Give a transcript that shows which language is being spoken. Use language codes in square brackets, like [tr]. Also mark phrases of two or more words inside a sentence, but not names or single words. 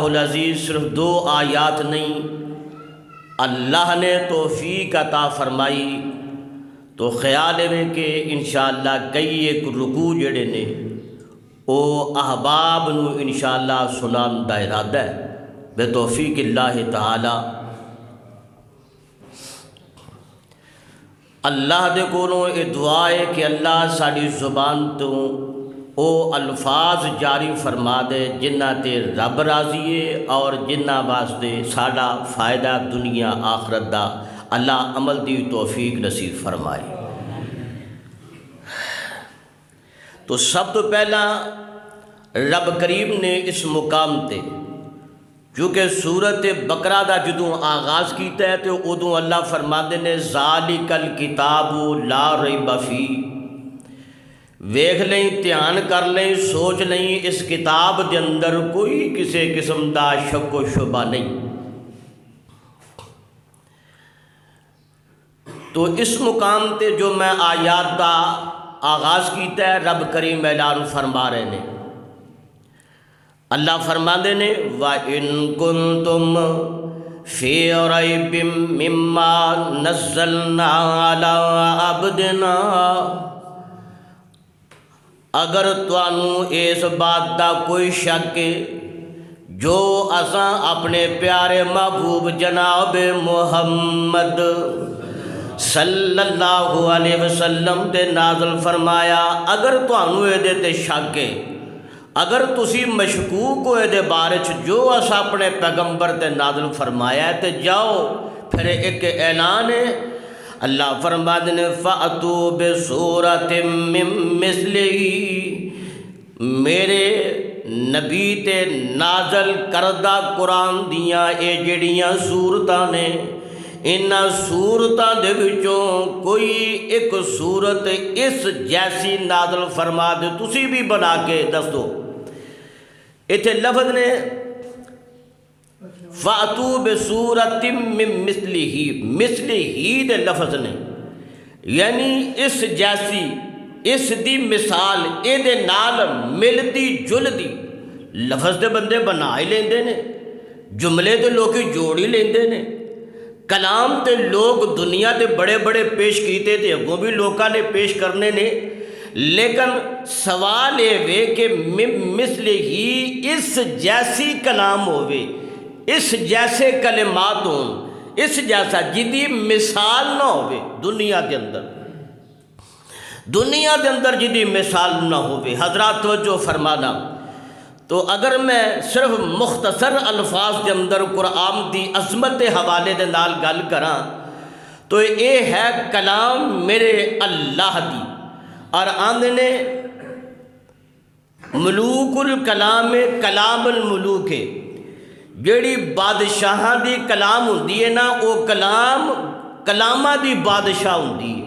[pa] العزیز [ur] صرف دو آیات نہیں، اللہ نے توفیق عطا فرمائی تو خیال ہے کہ [pa] انشاءاللہ کئی ایک رکوع جڑے نے او احباب نو انشاءاللہ سنان دا ارادہ ہے بے توفیق اللہ تعالی۔ اللہ دے کولوں اے دعا ہے کہ اللہ ساری زبان تو او الفاظ جاری فرما دے جنہ تے رب راضی ہے اور جنہ واسطے ساڈا فائدہ دنیا آخرت دا اللہ عمل دی توفیق نصیب فرمائے۔ تو سب تو پہلا رب کریم نے اس مقام تے کیونکہ سورت بقرہ دا جدوں آغاز کیتا ہے تو ادوں اللہ فرماندے نے [ar] ذالک الکتاب لا ریب فیہ، [pa] ویکھ لیں، دھیان کر لیں، سوچ لیں، اس کتاب دے اندر کوئی کسی قسم دا شک و شبہ نہیں۔ تو اس مقام تے جو میں آیات دا آغاز کیتا ہے رب کریم اعلان فرما رہے نے، اللہ فرماندے نے [ar] وَإِن كُنتُمْ فِي رَيْبٍ مِّمَّا نَزَّلْنَا عَلَىٰ عَبْدِنَا، [pa] اگر تانوں اس بات دا کوئی شک ہے جو اساں اپنے پیارے محبوب جناب محمد صلی اللہ علیہ وسلم تے نازل فرمایا، اگر تانوں اے تے شک ہے، اگر تسی مشکوک ہو دے بارے جو اسا اپنے پیغمبر تے نازل فرمایا ہے تے جاؤ، پھر ایک اعلان ہے، [ur] اللہ فرماتے ہیں [ar] فَأْتُوا بِسُورَةٍ مِّن مِّثْلِهِ، [pa] میرے نبی تے نازل کردہ قرآن دیاں اے جڑیاں سورتاں نے، انہاں سورتاں دے وچوں کوئی ایک سورت اس جیسی نازل فرما دے، تسی بھی بنا کے دس دو۔ اتھے لفظ نے [ar] فَأْتُوا بِسُورَةٍ مِّن مِّثْلِهِ، [pa] مثلِهِ دے لفظ نے، یعنی اس جیسی، اس دی مثال، اے دے نال ملتی جلدی۔ لفظ دے بندے بنا ہی لیندے نے، جملے تے لوگ جوڑ ہی لیندے نے، کلام تے لوگ دنیا تے بڑے بڑے پیش کیتے تے اگوں بھی لوکاں نے پیش کرنے نے، لیکن سوال یہ وے کہ مثل ہی اس جیسی کلام ہوئے، اس جیسے کلمات ہوں، اس جیسا جدی مثال نہ ہوئے [ur] دنیا کے اندر، دنیا کے اندر [pa] جدی مثال نہ ہوئے۔ حضرات توجہ فرمانا، تو اگر میں صرف مختصر الفاظ کے اندر قرآن دی عظمت حوالے دے نال گل کراں تو یہ ہے کلام میرے اللہ دی، اور آندے نے [ar] ملوک الکلام کلام الملوک [pa] ہے، جیڑی بادشاہاں دی کلام ہوندی ہے نا، وہ کلام کلامہ دی بادشاہ ہوندی ہے۔